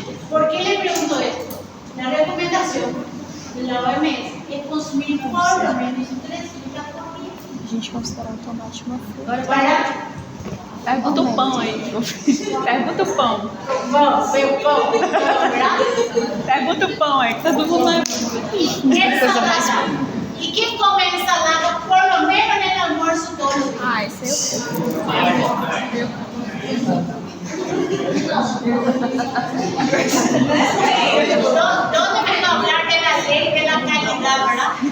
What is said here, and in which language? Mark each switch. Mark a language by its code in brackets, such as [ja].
[es] ¿Por qué le pregunto esto? La recomendación de la OMS es consumir por lo menos 3 frutas por día. [pt] A gente considera o tomate uma fruta. Para pergunta o pão aí. Pergunta o pão. pão, [es] ¿verdad? [pt] Pergunta o pão aí, que todo mundo vai. [es] Ensalada. ¿Y quién come ensalada por lo menos en el almuerzo todos los días? [pt] Ah, esse eu como. [es] ¿Dónde me va a hablar de la ley de la calidad, verdad?